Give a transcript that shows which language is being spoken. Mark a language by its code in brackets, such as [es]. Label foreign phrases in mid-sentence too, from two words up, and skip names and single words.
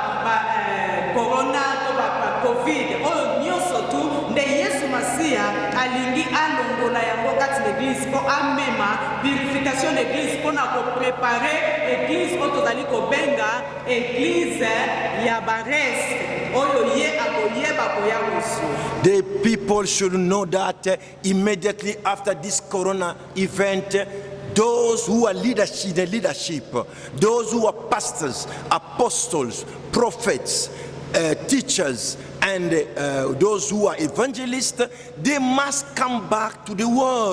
[ln] corona to covid oyo nyonso tu nde Yesu Masia alingi alongola yango kati na église po amema [fr] purification de l'église [ln] po na koprepare église oyo tozali kobenga église ya bareste oyo ye akoyeba koya kosu. [en] The people should know that immediately after this corona event, those who are leadership, those who are pastors, apostles, prophets, teachers, and those who are evangelists, they must come back to the word.